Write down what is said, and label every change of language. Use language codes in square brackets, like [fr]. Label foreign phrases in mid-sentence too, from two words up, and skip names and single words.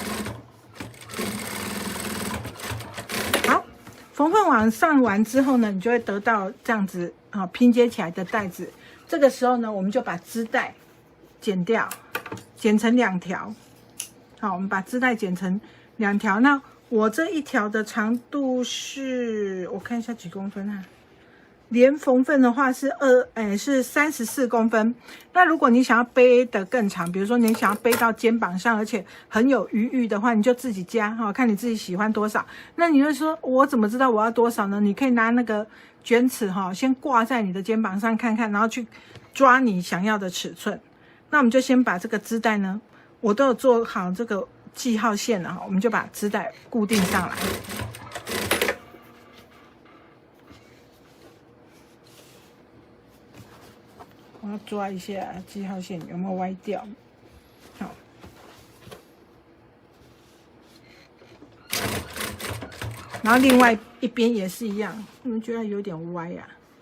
[zh] 好，縫份往上完之後呢，你就會得到這樣子啊拼接起來的帶子。這個時候呢，我們就把織帶剪掉，剪成2條。好，我們把織帶剪成2條。那我這一條的長度是，我看一下幾公分啊？連縫份的話是34公分。那如果你想要背得更長，比如說你想要背到肩膀上，而且很有余裕的話，你就自己加哈，看你自己喜歡多少。那你会說，我怎麼知道我要多少呢？你可以拿那個卷尺哈，先掛在你的肩膀上看看，然後去抓你想要的尺寸。那我們就先把這個織帶呢，我都有做好這個記號線了哈，我們就把織帶固定上來。我要抓一下记號線有沒有歪掉，好，然後另外一邊也是一樣，你們覺得有點歪呀？